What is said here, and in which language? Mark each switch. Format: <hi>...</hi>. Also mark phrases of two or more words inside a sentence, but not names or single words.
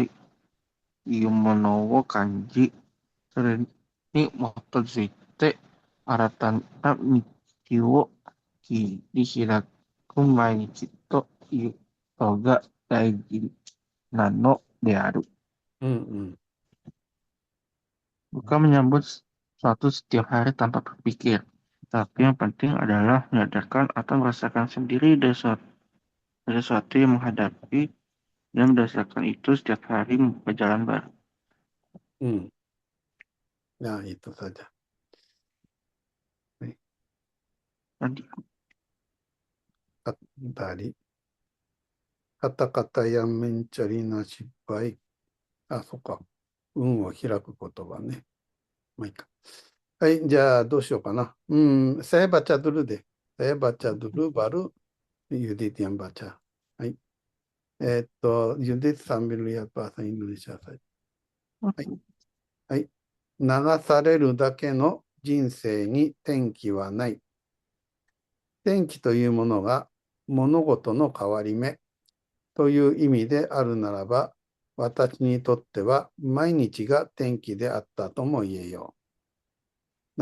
<ja>いうものを感じ、それに基づいて新たな道を切り開く毎日ということが大事なのである。</ja> <id>Bukan menyambut suatu setiap hari tanpa berpikir, tapi yang penting adalah menyadarkan atau merasakan sendiri dari sesuatu yang menghadapi dan berdasarkan itu setiap hari membuka jalan baru. itu saja. Tadi Tadi, kata-kata yang mencari nasib baik.</id> <ja>そっか。運を開く言葉ね。まあいいか。はい、じゃあどうしようかな。</ja> <id>saya baca dulu deh. Saya baca dulu baru Yudit yang baca. はい。Yudit sambil lihat bahasa Indonesia saja.</id> <ja>はい。はい。流されるだけの人生に転機はない。転機というものが物事の変わり目という意味であるならば、私にとっては毎日が転機であったとも言えよう。</ja>